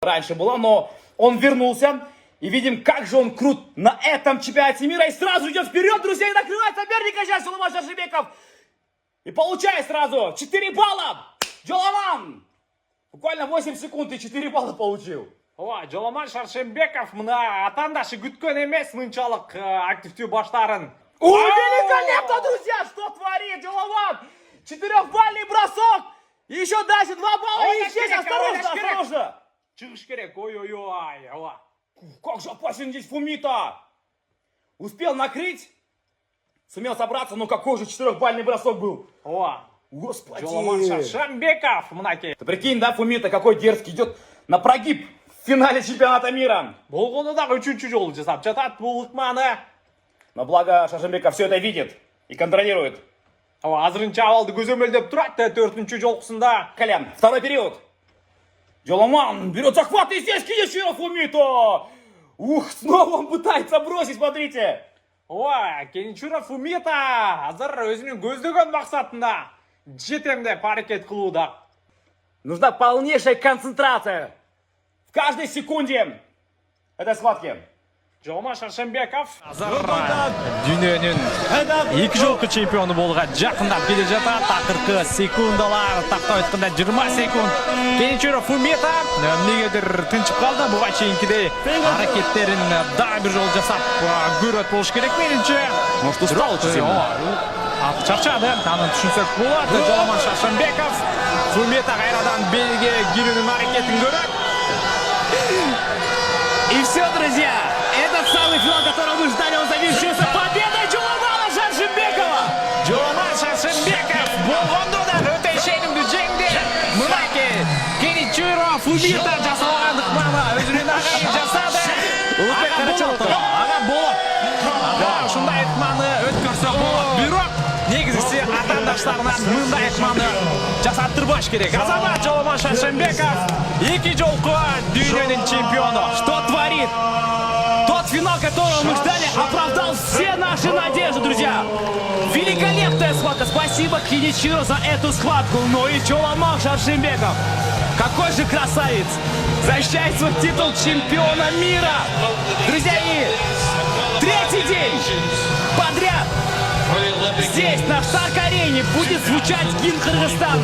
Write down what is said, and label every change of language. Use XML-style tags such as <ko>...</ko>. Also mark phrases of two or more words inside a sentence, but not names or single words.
<ru>раньше была, но он вернулся. И видим, как же он крут на этом чемпионате мира. И сразу идет вперед, друзья, и накрывает соперника сейчас Джоламан Шаршенбеков. И получает сразу 4 балла. Джоламан! Буквально 8 секунд и 4 балла получил.</ru> <ky>Ой, Джоламан Шаршенбеков мына атандашы күткөн эмес мынчалык активдүү баштарын. Ой,</ky> <ru>великолепно, друзья! Что творит Джоламан? 4-бальный бросок! И еще дальше 2 балла. И здесь осторожно, осторожно!</ru> <ky>Чыгыш керек, ой-ой-ой.</ky> <ru>Как же опасен здесь Фумита! Успел накрыть, сумел собраться, но какой же 4-бальный бросок был! О, Господи!</ru> <ky>Джоламан Шаршенбеков мынакей.</ky> <ru>Ты прикинь, да, Фумита какой дерзкий, идет на прогиб в финале чемпионата мира.</ru> <ky>Болгону дагы 3-чү жолу жасап жатат бул ыкманы.</ky> <ru>Но благо Шаршенбеков все это видит и контролирует.</ru> <ky>Азырынча абалды көзөмөлдөп турат да 4-чү жолкусунда.</ky> <ru>Колян, второй период. Джоламан берет захват и здесь Киничиро Фумито. Ух, снова он пытается бросить, смотрите.</ru> <ky>Ой, Киничиро Фумита азыр өзүнүн көздөгөн максатында жетем деп аракет кылууда.</ky> <ru>Нужна полнейшая концентрация в каждой секунде этой схватки.</ru> <ky>Джоламан Шаршенбеков дүйнөнүн 2 жолку чемпиону болгон жакындап келе жатат. Акыркы секундалар такта өткөндө 20 секунд. Киничиро Фумита эмнегедир тынчып калды. Буга чейинкидей аракеттерин дагы бир жолу жасап көрөт болуш керек менимче.</ky> <ru>Может, устал сильно?</ru> <ky>Чарчады, аны түшүнсөк болот. Джоламан Шаршенбеков Фумита кайрадан белге кирүүнүн аракетин көрөт.</ky> <ru>И все, друзья, этот самый финал, которого мы ждали, он завершился победой Джоламана Шаршенбекова.</ru> <ky>Джоламан Шаршенбеков болгондо да өтө ишенимдүү жеңди. Мынакей Киничиро Фумита жасалган ыкманы өзүнүн агайын жасады. Ага болот. Ушундай ыкманы өткөрсө болот. Бирок негизгиси атаандаштарынан мындай ыкманы жасаттырбаш керек. Азамат Джоламан Шаршенбеков 2 жолку дүйнөнүн чемпиону.</ky> <ru>Что творит? Тот финал, которого мы ждали, оправдал все наши надежды, друзья. Великолепная схватка. Спасибо Киничиро за эту схватку. Но и Джоламан Шаршенбеков. Какой же красавец. Защищает свой титул чемпиона мира. Друзья, и 3-й день подряд здесь, на Шарк-арене, будет звучать гимн Кыргызстана.</ru>